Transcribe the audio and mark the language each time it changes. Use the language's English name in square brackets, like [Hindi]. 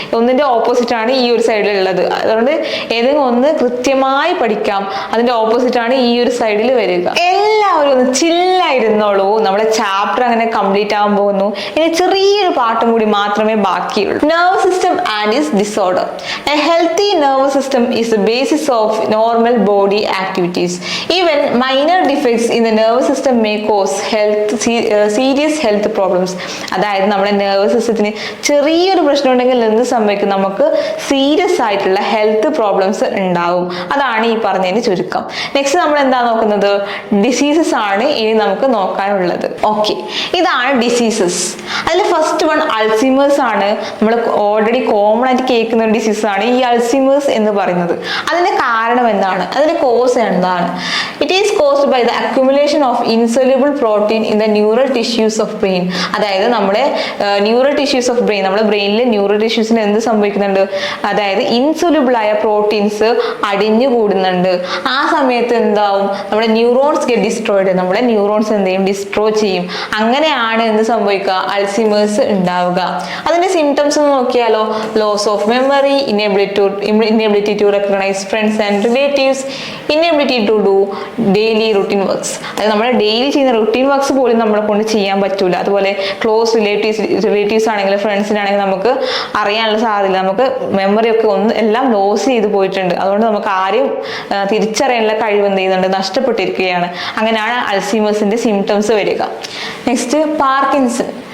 [Malayalam] ഒന്നിന്റെ ഓപ്പോസിറ്റ് ആണ് ഈ ഒരു സൈഡിൽ ഉള്ളത്. അതുകൊണ്ട് ഏതെങ്കിലും ഒന്ന് കൃത്യമായി പഠിക്കാം. അതിന്റെ ഓപ്പോസിറ്റ് ആണ് ഈ ഒരു സൈഡിൽ വരിക. എല്ലാവരും ഒന്ന് ചില്ലായിരുന്നോളൂ. നമ്മുടെ ചാപ്റ്റർ അങ്ങനെ കംപ്ലീറ്റ് ആവാൻ പോകുന്നു. ഇനി ചെറിയൊരു പാട്ടും കൂടി മാത്രമേ ബാക്കിയുള്ളൂ. [English] Nerve system and its disorder. A healthy nerve system is the basis of normal body activities. Even minor defects in the nervous system may cause serious health problems. [Malayalam] അതായത് നമ്മുടെ നെർവസ് സിസ്റ്റത്തിന് ചെറിയൊരു പ്രശ്നം ഉണ്ടെങ്കിൽ എന്ത് സംഭവിക്കും, നമുക്ക് സീരിയസ് ആയിട്ടുള്ള ഹെൽത്ത് പ്രോബ്ലംസ് ഉണ്ടാവും. അതാണ് ഈ പറഞ്ഞതിന് ചുരുക്കം. നെക്സ്റ്റ് നമ്മൾ എന്താ നോക്കുന്നത്, ഡിസീസസ് ആണ് ഇനി നമുക്ക് നോക്കാനുള്ളത്. ഓക്കെ, ഇതാണ് ഡിസീസസ്. അതിൽ ഫസ്റ്റ് വൺ അൾസീമേഴ്സ് ആണ്. നമ്മൾ ഓൾറെഡി കോമൺ ആയിട്ട് കേൾക്കുന്ന ഒരു ഡിസീസ് ആണ് ഈ അൾസീമേഴ്സ് എന്ന് പറയുന്നത്. അതിന്റെ കാരണം എന്താണ്, അതിന്റെ കോസ് എന്താണ്? [English] It is caused by the accumulation of insoluble protein in the neural tissues of brain. [Malayalam] അതായത് നമ്മുടെ ന്യൂറൽ ടിഷ്യൂസ് ഓഫ് ബ്രെയിൻ, നമ്മുടെ ബ്രെയിനിലെ ന്യൂറൽ ടിഷ്യൂസിന് എന്ത് സംഭവിക്കുന്നുണ്ട്, അതായത് ഇൻസൊല്യൂബിൾ ആയ പ്രോട്ടീൻസ് അടിഞ്ഞു കൂടുന്നുണ്ട്. ആ സമയത്ത് എന്താവും, നമ്മുടെ ന്യൂറോൺസ് [English] Get destroyed. [Malayalam] നമ്മുടെ ന്യൂറോൺസ് എന്ത് ചെയ്യും, ഡിസ്ട്രോയ് ചെയ്യും. അങ്ങനെയാണ് എന്ത് സംഭവിക്കുക, അൾസീമേഴ്സ് ഉണ്ടാവുക. അതിന്റെ സിംറ്റംസ് ഒന്ന് നോക്കിയാലോ. [English] Loss of memory, inability to recognize friends and relatives, inability to do daily routine works. [Malayalam] അതായത് നമ്മുടെ ഡെയിലി ചെയ്യുന്ന റുട്ടീൻ റൂട്ടീൻ വർക്ക്സ് പോലും നമ്മളെ കൊണ്ട് ചെയ്യാൻ പറ്റൂല. അതുപോലെ ക്ലോസ് റിലേറ്റീവ്സ് ആണെങ്കിൽ ഫ്രണ്ട്സിനാണെങ്കിൽ നമുക്ക് അറിയാനുള്ള സാധ്യത, നമുക്ക് മെമ്മറി ഒക്കെ എല്ലാം ലോസ് ചെയ്ത് പോയിട്ടുണ്ട്. അതുകൊണ്ട് നമുക്ക് ആരെയും തിരിച്ചറിയാനുള്ള കഴിവ് എന്ത് ചെയ്യുന്നുണ്ട്, നഷ്ടപ്പെട്ടിരിക്കുകയാണ്. അങ്ങനെയാണ് അൽസീമേഴ്സിന്റെ സിംറ്റംസ് വരിക. Next Parkinson.